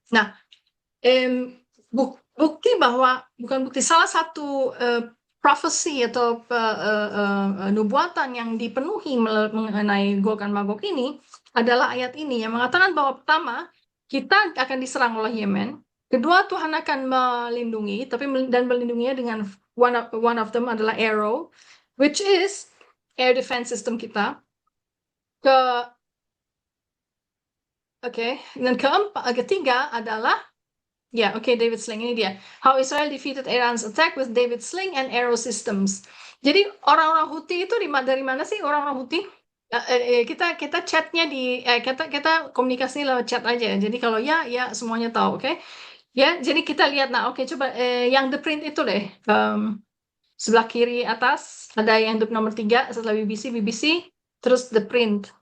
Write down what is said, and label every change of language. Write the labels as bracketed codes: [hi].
[id] Nah, bukti bahwa bukan bukti, salah satu prophecy atau nubuatan yang dipenuhi mengenai Gog dan Magog ini adalah ayat ini yang mengatakan bahwa pertama kita akan diserang oleh Yemen, kedua Tuhan akan melindungi, dan melindunginya dengan [en] one of them [id] adalah arrow, [en] which is air defense system [id] kita. Dan ketiga adalah David Sling, ini dia. [en] How Israel defeated Iran's attack with David Sling and arrow systems. [id] Jadi orang-orang Houthi itu dari mana sih orang-orang Houthi? Kita chatnya kita komunikasi lewat chat aja. Jadi kalau ya semuanya tahu, oke? Ya, jadi kita lihat. Nah, oke, coba yang the print itu deh. Sebelah kiri atas ada yang the nomor 3 setelah BBC, terus the print.